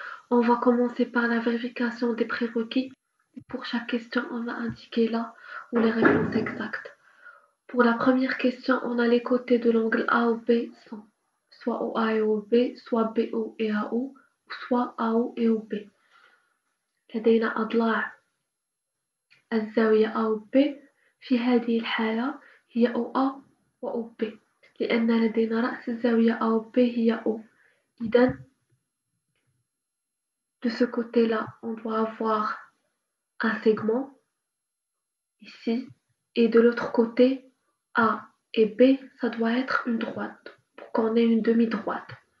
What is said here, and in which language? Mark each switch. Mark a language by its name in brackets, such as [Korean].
[French] On va commencer par la vérification des prérequis. Pour chaque question, on va indiquer là où les réponses exactes. Pour la première question, on a les côtés de l'angle A ou B sont soit OA et OB, soit BO et AO, ou soit AO et OB. [Arabic] لدينا أضلاع الزاوية A و B في هذه الحالة هي OA و OB لأن لدينا رأس الزاوية A و B هي O. [French] إذن de ce côté-là, on doit avoir un segment ici, et de l'autre côté, A et B, ça doit être une droite, pour qu'on ait une demi-droite.